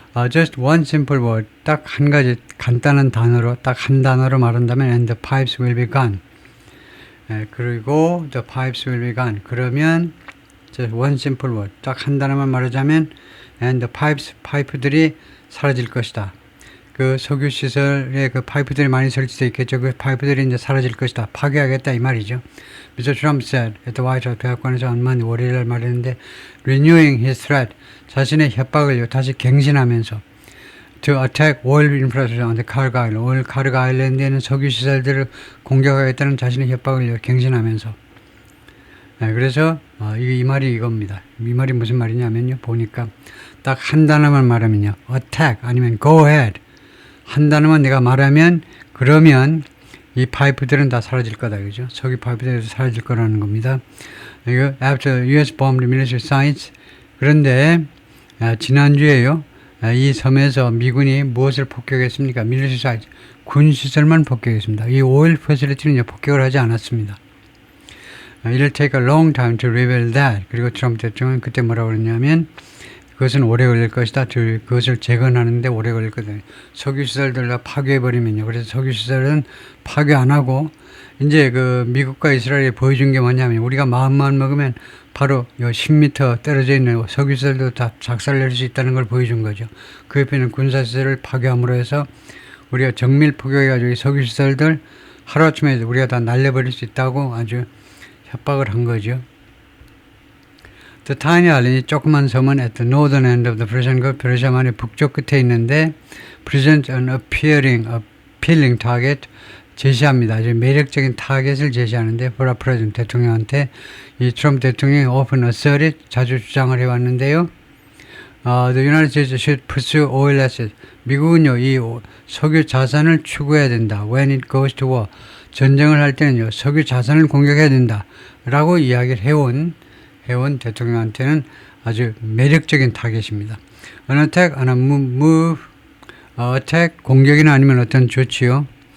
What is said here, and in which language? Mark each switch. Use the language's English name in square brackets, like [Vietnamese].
[English] Just one simple word, [Korean] 딱 한 가지 간단한 단어로, 딱 한 단어로 말한다면 [English] and the pipes will be gone. 그리고 the pipes will be gone. [Korean] 그러면 [English] just one simple word, [Korean] 딱 한 단어만 말하자면 [English] and the pipes, [Korean] 파이프들이 사라질 것이다. 그 석유 시설에 그 파이프들이 많이 설치되어 있겠죠. 그 파이프들이 이제 사라질 것이다. 파괴하겠다 이 말이죠. Mr. [English] Trump said at the White House [Korean] 백악관에서 한번 월요일 말했는데, [English] renewing his threat, [Korean] 자신의 협박을요 다시 갱신하면서 [English] to attack oil infrastructure on the Kharg Island, [Korean] 카르가 아일랜드에는 석유 시설들을 공격하겠다는 자신의 협박을요 갱신하면서. 그래서 이 말이 이겁니다. 이 말이 무슨 말이냐면요, 보니까 딱 한 단어만 말하면요, attack 아니면 [English] go ahead, [Korean] 한 단어만 내가 말하면, 그러면 이 파이프들은 다 사라질 거다. 그죠? 석유 파이프들이 사라질 거라는 겁니다. [English] 이거 after US bombed military sites. [Korean] 그런데 지난주에요, 이 섬에서 미군이 무엇을 폭격했습니까? [English] military sites, [Korean] 군 시설만 폭격했습니다. 이 오일 퍼실리티는 폭격을 하지 않았습니다. [English] It'll take a long time to reveal that. [Korean] 그리고 트럼프 대통령은 그때 뭐라고 그랬냐면, 그것은 오래 걸릴 것이다. 그것을 재건하는데 오래 걸릴 거다. 석유시설들 다 파괴해버리면요. 그래서 석유시설은 파괴 안 하고, 이제 그 미국과 이스라엘이 보여준 게 뭐냐면, 우리가 마음만 먹으면 바로 10m 떨어져 있는 석유시설도 다 작살낼 수 있다는 걸 보여준 거죠. 그 옆에는 군사시설을 파괴함으로 해서 우리가 정밀 포격해가지고 이 석유시설들 하루아침에 우리가 다 날려버릴 수 있다고 아주 협박을 한 거죠. [English] The tiny island, [Korean] 조그만 섬은 [English] at the northern end of the Persian Gulf, [Korean] 페르시아만의 북쪽 끝에 있는데, [English] present an appealing target, [Korean] 제시합니다. 아주 매력적인 타겟을 제시하는데, [English] for a president, [Korean] 대통령한테 이 트럼프 대통령이 [English] often asserted, [Korean] 자주 주장을 해왔는데요. [English] The United States should pursue oil assets. [Korean] 미국은요, 이 석유 자산을 추구해야 된다. [English] When it goes to war. [Korean] 전쟁을 할 때는요, 석유 자산을 공격해야 된다. 라고 이야기를 해온 대통령한테는 아주 매력적인 타겟입니다. [English] An attack, an move, attack, [Korean] 공격이나 아니면 어떤 조치요.